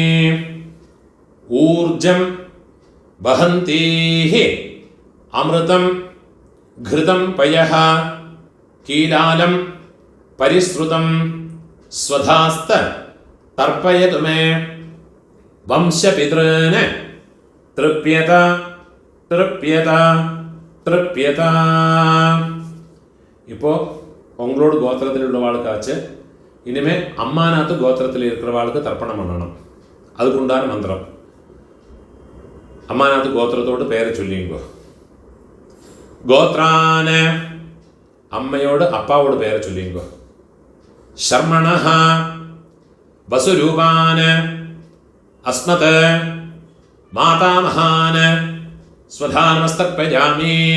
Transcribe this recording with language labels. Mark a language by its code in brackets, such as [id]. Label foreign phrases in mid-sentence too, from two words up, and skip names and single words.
[sa] ഊർജം വഹന്തീഹി അമൃതം ഘൃതം പയഃ കീലാലം പരിശ്രുതം സ്വധാസ്ത തർപ്പയതു മേ. വംശപിതॄന് തൃപ്യത തൃപ്യത തൃപ്യത. [ta] இப்போ உங்களோட கோத்திரத்தில் உள்ளவாளுக்காச்சு இனிமே அம்மாநாத்து கோத்திரத்தில் இருக்கிறவாளுக்கு தர்ப்பணம் பண்ணணும். அதுக்குண்டான மந்திரம். அம்மாநாத் கோத்திரத்தோட பேர் சொல்லியும்போ கோத்ரான் அம்மாவோட அப்பாவோட பேர் சொல்லியும்போ [sa] ശർമ്മണഃ വസുരൂപാന് അസ്മത് മാതാമഹാന് സ്വധാനമസ്തർപ്പയാമി.